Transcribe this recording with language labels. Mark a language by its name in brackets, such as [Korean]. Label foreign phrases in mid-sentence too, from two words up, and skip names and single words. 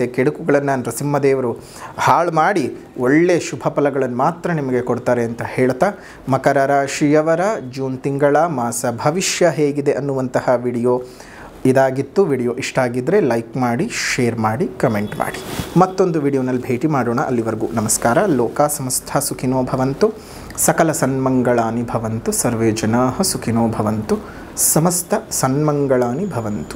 [Kannada] ಕೆಡುಕುಗಳನ್ನು ನರಸಿಂಹದೇವರು ಹಾಳು ಮಾಡಿ ಒಳ್ಳೆ ಶುಭ ಫಲಗಳನ್ನು ಮಾತ್ರ ನಿಮಗೆ ಕೊಡ್ತಾರೆ ಅಂತ ಹೇಳ್ತಾ, ಮಕರ ರಾಶಿಯವರ ಜೂನ್ ತಿಂಗಳ ಮಾಸ ಭವಿಷ್ಯ ಹೇಗಿದೆ ಅನ್ನುವಂತಹ ವಿಡಿಯೋ ಇದಾಗಿತ್ತು. ವಿಡಿಯೋ ಇಷ್ಟ ಆಗಿದ್ದರೆ ಲೈಕ್ ಮಾಡಿ, ಶೇರ್ ಮಾಡಿ, ಕಮೆಂಟ್ ಮಾಡಿ. ಮತ್ತೊಂದು ವಿಡಿಯೋನಲ್ಲಿ ಭೇಟಿ ಮಾಡೋಣ. ಅಲ್ಲಿವರೆಗೂ ನಮಸ್ಕಾರ. [Sanskrit] ಲೋಕ ಸಮಸ್ತ ಸುಖಿನೋ ಭವಂತು, ಸಕಲ ಸನ್ಮಂಗಳಾನಿ ಭವಂತು, ಸರ್ವೇ ಜನಾಃ ಸುಖಿನೋ ಭವಂತು, ಸಮಸ್ತ ಸನ್ಮಂಗಳಾನಿ ಭವಂತು.